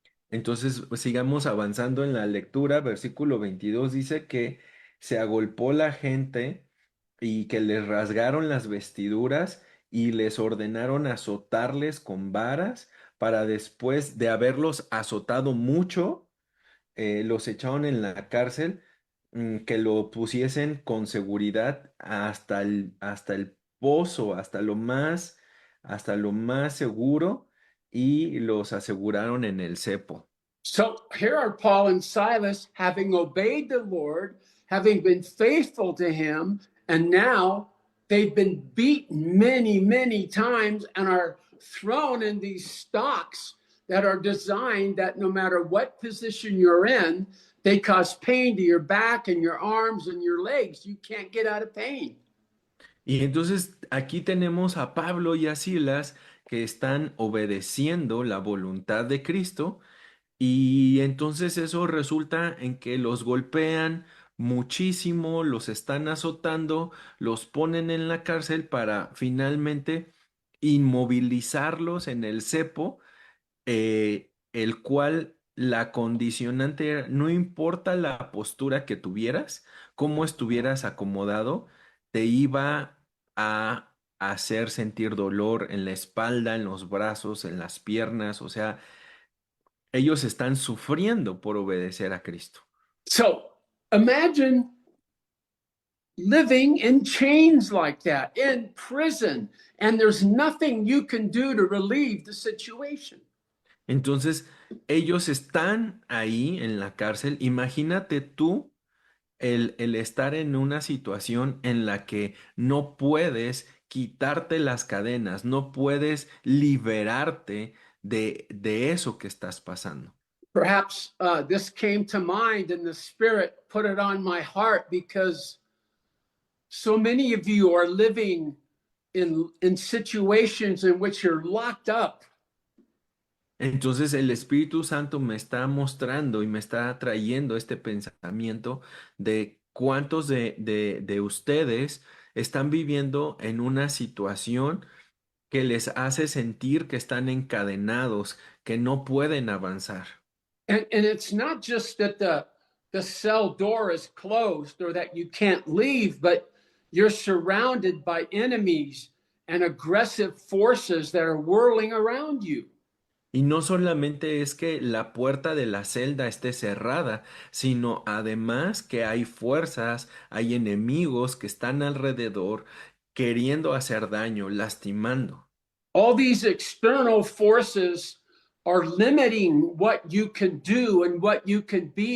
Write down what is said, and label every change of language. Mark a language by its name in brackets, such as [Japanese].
[Spanish] Entonces, pues, sigamos avanzando en la lectura. Versículo 22 dice que se agolpó la gente y que les rasgaron las vestiduras y les ordenaron azotarles con varas para después de haberlos azotado mucho, los echaron en la cárcel, que lo pusiesen con seguridad hasta el pozo, hasta lo más seguro y los aseguraron en el cepo. [English] So here are Paul and Silas having obeyed the Lord, having been faithful to him, and now they've been beaten many, many times and are thrown in these stocks that are designed that no matter what position you're in, they cause pain to your back and your arms and your legs. You can't get out of pain. [Spanish] Y entonces aquí tenemos a Pablo y a Silas que están obedeciendo la voluntad de Cristo. Y entonces eso resulta en que los golpean muchísimo, los están azotando, los ponen en la cárcel para finalmente inmovilizarlos en el cepo el cual la condicionante era, no importa la postura que tuvieras, cómo estuvieras acomodado, te iba a hacer sentir dolor en la espalda, en los brazos, en las piernas, o sea, ellos están sufriendo por obedecer a Cristo. [English] So imagine living in chains like that, in prison, and there's nothing you can do to relieve the situation. [Spanish] Entonces, ellos están ahí en la cárcel. Imagínate tú el estar en una situación en la que no puedes quitarte las cadenas, no puedes liberarte de eso que estás pasando. [English] Perhaps this came to mind and the Spirit put it on my heart because so many of you are living in situations in which you're locked up. [Spanish] Entonces el Espíritu Santo me está mostrando y me está trayendo este pensamiento de cuántos de ustedes están viviendo en una situación que les hace sentir que están encadenados, que no pueden avanzar. [English] And it's not just that the cell door is closed or that you can't leave, but you're surrounded by enemies and aggressive forces that are whirling around you. [Spanish] Y no solamente es que la puerta de la celda esté cerrada, sino además que hay fuerzas, hay enemigos que están alrededor queriendo hacer daño, lastimando. [English] All these external forces are limiting what you can do and what you can be.